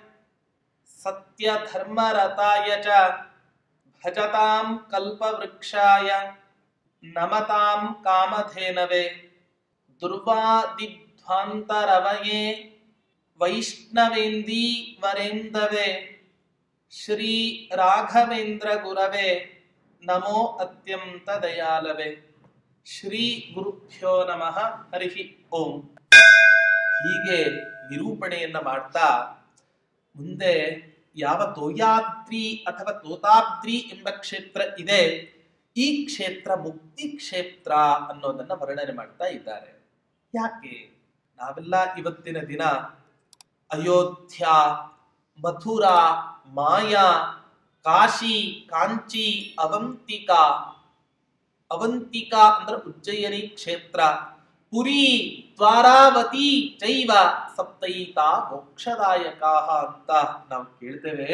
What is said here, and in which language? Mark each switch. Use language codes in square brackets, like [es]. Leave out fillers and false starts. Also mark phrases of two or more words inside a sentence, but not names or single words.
[sa] सत्यधर्मरताय च भजतां कल्पवृक्षाय नमतां कामधेनवे दुर्वादिध्वान्तरवये वैष्णवेन्दीवरेन्दवे श्री राघवेन्द्र गुरवे नमो अत्यंत दयालवे. ಶ್ರೀ ಗುರುಭ್ಯೋ ನಮಃ. ಹರಿ ಓಂ. [kn] ಹೀಗೆ ನಿರೂಪಣೆಯನ್ನ ಮಾಡ್ತಾ ಮುಂದೆ ಯಾವ ತೋಯಾದ್ರಿ ಅಥವಾ ತೋತಾದ್ರಿ ಎಂಬ ಕ್ಷೇತ್ರ ಇದೆ, ಈ ಕ್ಷೇತ್ರ ಮುಕ್ತಿ ಕ್ಷೇತ್ರ ಅನ್ನೋದನ್ನ ವರ್ಣನೆ ಮಾಡ್ತಾ ಇದ್ದಾರೆ. ಯಾಕೆ ನಾವೆಲ್ಲ ಇವತ್ತಿನ ದಿನ ಅಯೋಧ್ಯ, ಮಥುರಾ, ಮಾಯಾ, ಕಾಶಿ, ಕಾಂಚಿ, ಅವಂತಿಕಾ ಅಂದ್ರೆ ಉಜ್ಜಯಿನಿ ಕ್ಷೇತ್ರ, ಪುರಿ, [sa] ದ್ವಾರಾವತಿ ಚೈವ ಸಪ್ತೈತಾ ಮೋಕ್ಷದಾಯಕಾ [kn] ಅಂತ ನಾವು ಕೇಳ್ತೇವೆ.